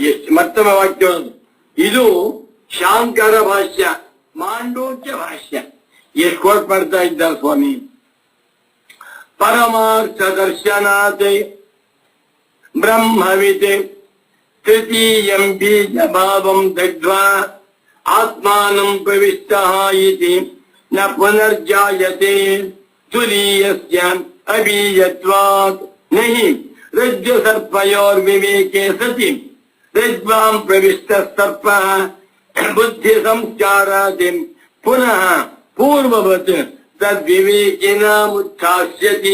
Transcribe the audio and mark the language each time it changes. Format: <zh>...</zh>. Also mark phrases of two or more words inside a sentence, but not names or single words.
<kn>ಎಷ್ಟು ಮತ್ತೊಮ್ಮೆ ವಾಕ್ಯ. ಇದು ಶಾಂಕರ ಭಾಷ್ಯ, ಮಾಂಡೂಕ್ಯ ಭಾಷ್ಯ. ಎಷ್ಟು ಕೋಟ್ ಮಾಡ್ತಾ ಇದ್ದಾರೆ ಸ್ವಾಮಿ.</kn> <sa>ಪರಮಾರ್ಥ ದರ್ಶನಾತ್ ಬ್ರಹ್ಮವಿತ್ ತೃತೀಯಂ ಬೀಜ ಭಾವಂ ದಗ್ಧ್ವಾ ಆತ್ಮಾನಂ ಪ್ರವಿಷ್ಟಃ ಇತಿ ನ ಪುನರ್ಜಾಯತೆ ತುರೀಯಸ್ಯ ಅಬೀಜತ್ವಾತ್ ನಹಿ ರಜ್ಜು ಸರ್ಪಯೋರ್ವಿವೇಕೆ ಸತಿ ರಜ್ವಾಂ ಪ್ರವಿಷ್ಟ ಸರ್ಪ ಬುದ್ಧಿ ಸಂಸ್ಕಾರಾದಿ ಪುನಃ ಪೂರ್ವವತ್ ತದ್ವಿವೇಕಿನ ಮುಚ್ಛಾಸ್ಯತಿ.</sa>